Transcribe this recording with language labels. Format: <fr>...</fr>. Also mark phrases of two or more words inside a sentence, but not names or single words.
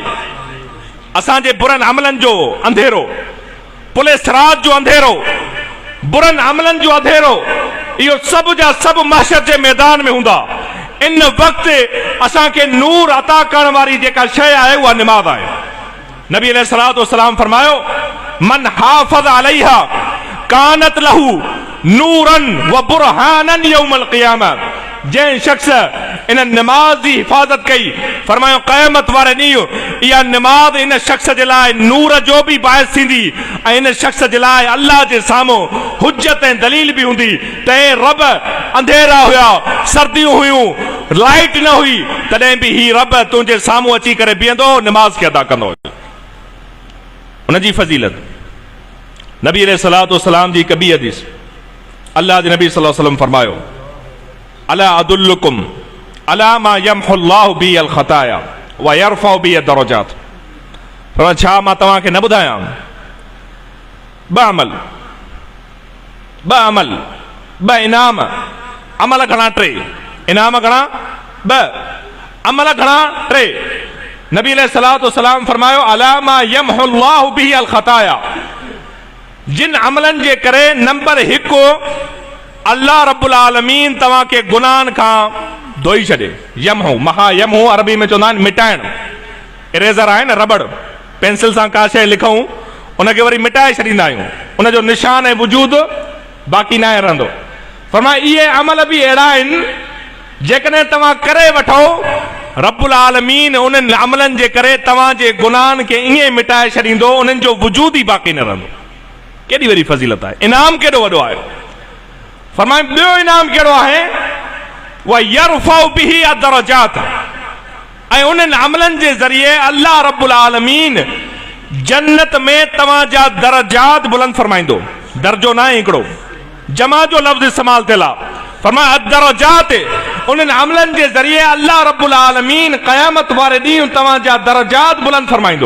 <sd>असांजे बुरनि अमलनि जो अंधेरो, पुलिस रात जो अंधेरो, बुरनि अमलनि जो अंधेरो, इहो सभु जा सभु महशर जे मैदान में हूंदा। इन वक़्तु असांखे नूर अता करण वारी जेका शइ आहे उहा निमाज़ आहे। नबी</sd> <ar>عليه الصلاة والسلام</ar> <sd>फरमायो</sd> <ar>من حافظ عليها كانت له نورا وبرهانا يوم القيامة.</ar> <sd>जंहिं शख्स इन निमाज़ जी हिफ़ाज़त कई, फरमायो क़यामत वारे ॾींहुं इहा निमाज़ इन शख्स जे लाइ नूर जो बि बाइस थींदी ऐं इन शख्स जे लाइ अल्लाह जे साम्हूं हुज्जत ऐं दलील बि हूंदी। तंहिं रब अंधेरा हुया, सर्दियूं हुयूं, लाइट न हुई, तॾहिं बि ही रब तुंहिंजे साम्हूं अची करे बीहंदो, निमाज़ खे अदा कंदो। उनजी फज़ीलत नबी</sd> <ar>عليه الصلاة والسلام</ar> <sd>जी कबी हदीस, अल्लाह जे नबी</sd> <ar>صلى الله عليه وسلم</ar> <sd>फरमायो</sd> <ar>ألا أدلكم على ما يمحو الله به الخطايا ويرفع به الدرجات.</ar> <sd>फरमायो छा मां तव्हांखे न ॿुधायां ॿ अमल ॿ इनाम। अमल घणा? टे। इनाम घणा? ॿ। अमल घणा? टे। नबी</sd> <ar>عليه الصلاة والسلام</ar> <sd>फरमायो</sd> <ar>على ما يمحو الله به الخطايا,</ar> <sd>जिन अमलनि जे करे नंबर 1 अल्लाह रब्बुल आलमीन तव्हांखे गुनाहनि खां धोई छॾे। यमहू,</sd> <ar>محا يمحو</ar> <sd>अरबी में चवंदा आहिनि मिटाइण। इरेज़र आहे न, रबड़, पेंसिल सां का शइ लिखूं उनखे वरी मिटाए छॾींदा आहियूं, उनजो निशान ऐं वजूद बाक़ी न रहंदो। फरमाए इहे अमल बि अहिड़ा आहिनि जेकॾहिं तव्हां करे वठो, रब्बुल आलमीन उन्हनि अमलनि जे करे तव्हांजे गुनाहनि खे ईअं मिटाए छॾींदो, उन्हनि जो वजूद ई बाक़ी न रहंदो। केॾी वॾी फज़ीलत आहे, इनाम केॾो वॾो आहे। फरमाए ॿियो इनाम कहिड़ो आहे?</sd> <ar>ويرفع به الدرجات,</ar> <sd>ऐं उन्हनि अमलनि जे ज़रिए अल्लाह रब्बुल आलमीन जन्नत में तव्हांजा दरजात बुलंद फरमाईंदो। दर्जो न आहे हिकिड़ो, जमा जो लफ़्ज़ इस्तेमाल थियल आहे। फरमाए अदरजात, उन्हनि अमलनि जे ज़रिए अल्लाह रब्बुल आलमीन क़यामत वारे ॾींहुं तव्हांजा दरजात बुलंद फरमाईंदो।</sd>